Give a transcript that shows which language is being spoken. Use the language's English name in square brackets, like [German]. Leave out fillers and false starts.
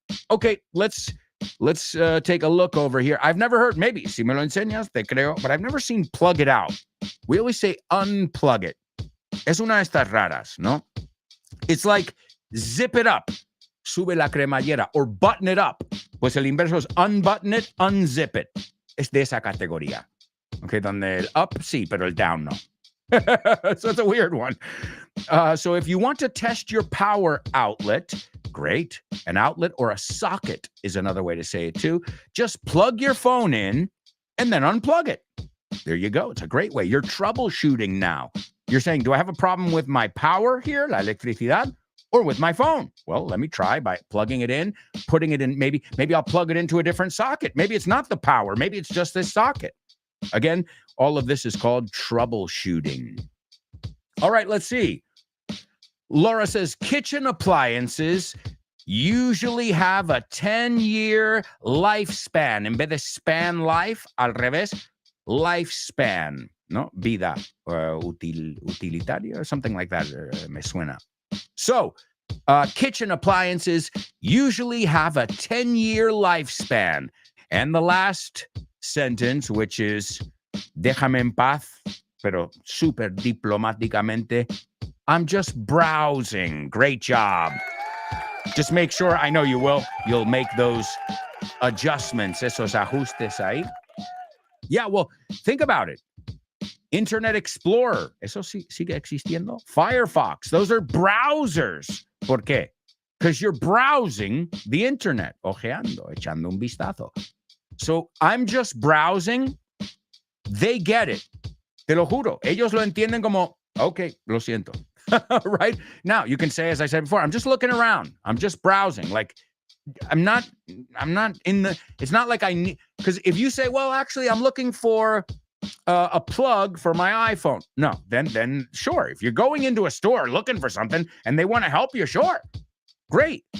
[English] Okay, let's take a look over here. I've never heard, maybe, [Spanish] si me lo enseñas, te creo, [English] but I've never seen plug it out. We always say unplug it. [Spanish] Es una de estas raras, ¿no? It's like zip it up, sube la cremallera, or button it up. Pues el inverso es [English] unbutton it, unzip it. [Spanish] Es de esa categoría. Okay, donde el up, sí, pero el down, no. [English] So it's a weird one. So if you want to test your power outlet, great. An outlet or a socket is another way to say it too. Just plug your phone in and then unplug it. There you go. It's a great way. You're troubleshooting now. You're saying, do I have a problem with my power here, [Spanish] la electricidad, [English] or with my phone? Well, let me try by plugging it in, putting it in. Maybe I'll plug it into a different socket. Maybe it's not the power. Maybe it's just this socket. Again, all of this is called troubleshooting. All right, let's see. Laura says, kitchen appliances usually have a 10-year lifespan. [Spanish] En vez de span life, al revés, lifespan, ¿no? Vida utilitaria [English] or something like that. [Spanish] Me suena. [English] So, kitchen appliances usually have a 10-year lifespan. And the last sentence, which is [Spanish] déjame en paz, pero super diplomáticamente, [English] I'm just browsing. Great job. Just make sure, I know you will, you'll make those adjustments, [Spanish] esos ajustes ahí. [English] Yeah, well, think about it. [Spanish] Internet Explorer, ¿eso sigue existiendo? [English] Firefox, those are browsers. [Spanish] ¿Por qué? [English] Because you're browsing the internet, [Spanish] ojeando, echando un vistazo. [English] So I'm just browsing. They get it. [Spanish] Te lo juro. Ellos lo entienden como, okay, lo siento. [English] Right? Now, you can say, as I said before, I'm just looking around. I'm just browsing. Like, I'm not in the, it's not like I need, because if you say, well, actually, I'm looking for a plug for my iPhone. No, then sure. If you're going into a store looking for something and they want to help you, sure. Great.